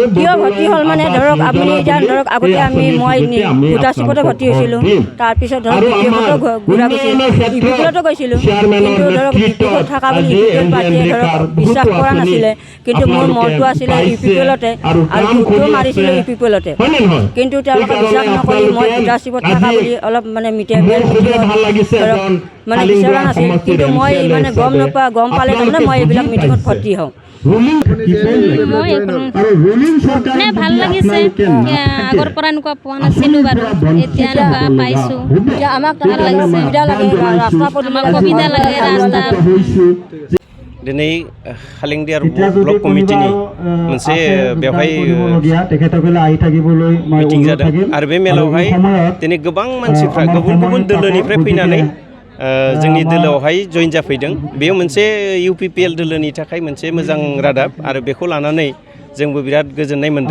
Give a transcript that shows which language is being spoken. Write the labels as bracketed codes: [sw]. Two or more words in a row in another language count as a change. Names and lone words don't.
[as] কিয় ভৰ্তি হ'ল মানে ধৰক আপুনি এতিয়া ধৰক আগতে মই ভোটাৰশ্বিপতে ভৰ্তি হৈছিলোঁ তাৰপিছত ধৰক ঘূৰা UPPLতো গৈছিলোঁ কিন্তু ধৰক UPPL থকা বুলি UPPL পাৰ্টিয়ে ধৰক বিশ্বাস কৰা নাছিলে কিন্তু মোৰ মনটো আছিলে UPPLতে আৰু ভোটো মাৰিছিলোঁ UPPLতে কিন্তু তেওঁলোকে বিশ্বাস নকৰি মই ভোটাৰশ্বিপত থকা বুলি অলপ মানে ধৰক মানে বিচৰা নাছিল কিন্তু মই মানে গম পালে তাৰমানে মই এইবিলাক মিটিঙত ভৰ্তি হওঁ ভাল লাগিছে আগৰ পৰা এনেকুৱা পোৱা নাছিলোঁ বাৰু এতিয়া এনেকুৱা পাইছোঁ আমাক ভাল লাগিছে সুবিধা লাগে ৰাস্তা সুবিধা লাগে ৰাস্তা [brx] दिनै कालिंदियार [en] block committee [brx] मोनसे बेवहाय मिटिं जादों आरो बे मेलावहाय दिनै गोबां मानसिफ्रा गुबुन गुबुन दोलोनिफ्राय फैनानै जोंनि दोलोआवहाय जइन जाफैदों बेयो मोनसे UPPL दोलोनि थाखाय मोनसे मोजां रादाब आरो बेखौ लानानै जोंबो बिराद गोजोननाय मोनदों